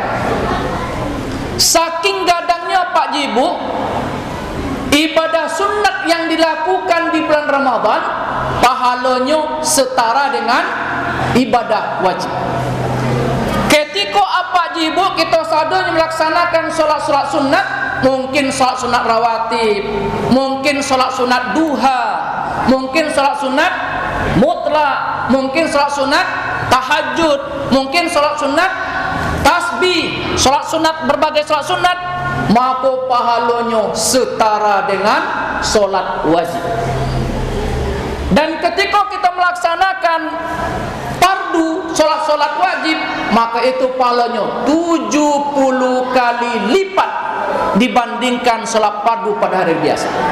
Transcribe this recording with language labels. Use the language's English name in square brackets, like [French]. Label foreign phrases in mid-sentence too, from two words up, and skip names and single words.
[Indonesian] Saking gadangnya Pak Ibu, ibadah sunat yang dilakukan di bulan Ramadan pahalanya setara dengan ibadah wajib. Ketika apa Ibu kita sadar melaksanakan solat-solat sunat, mungkin solat sunat rawatib, mungkin solat sunat duha, mungkin solat sunat mutlak, mungkin solat sunat tahajud, mungkin solat sunat tasbih, solat sunat, berbagai solat sunat, maka pahalanya setara dengan solat wajib. Dan ketika kita melaksanakan fardu, solat-solat wajib, maka itu pahalanya 70 kali lipat dibandingkan solat fardu pada hari biasa.